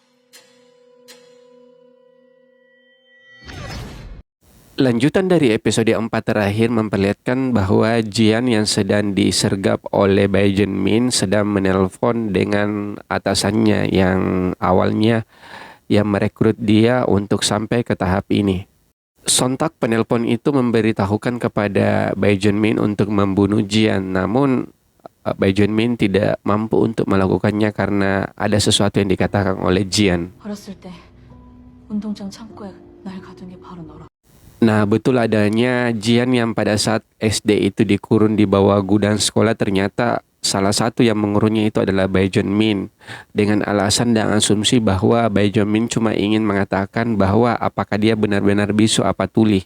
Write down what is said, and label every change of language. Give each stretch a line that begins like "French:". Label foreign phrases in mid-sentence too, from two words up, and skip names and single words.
Indonesian: Lanjutan dari episode 4 terakhir memperlihatkan bahwa Jian yang sedang disergap oleh Bai Min sedang menelpon dengan atasannya yang awalnya yang merekrut dia untuk sampai ke tahap ini. Sontak penelpon itu memberitahukan kepada Bai Min untuk membunuh Jian, namun Bai Min tidak mampu untuk melakukannya karena ada sesuatu yang dikatakan oleh Jian.
Korean: 어렸을 때 운동장 창고에 날 가둔 게 바로 너라.
Indonesian: Nah, betul adanya Jian yang pada saat SD itu dikurung di bawah gudang sekolah, ternyata salah satu yang mengurungnya itu adalah Bai Min. Dengan alasan dan asumsi bahwa Bai Min cuma ingin mengatakan bahwa apakah dia benar-benar bisu apa tuli.